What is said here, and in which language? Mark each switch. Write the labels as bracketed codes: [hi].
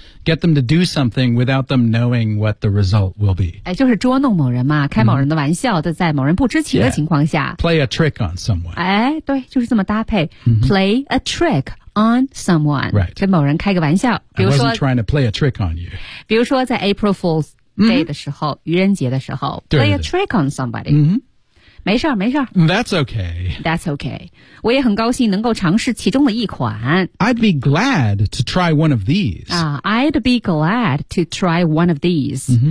[en] Get them to do something without them knowing what the result will be. [zh] 哎，就是捉弄某人嘛，开某人的玩笑，在某人不知情的情况下。 [en] Yeah. Play a trick on someone. [zh] 哎，对，就是这么搭配。 [en] Play a trick on someone. Right. [zh] 跟某人开个玩笑。 [en] I wasn't trying to play a trick on you. [zh] 比如说在 April Fool's Day 的时候，愚人节的时候 ， [en] play a trick on somebody. [zh] 没事儿。 [en] That's okay. [zh] 我也很高兴能够尝试其中的一款。 [en] I'd be glad to try one of these. I'd be glad to try one of these.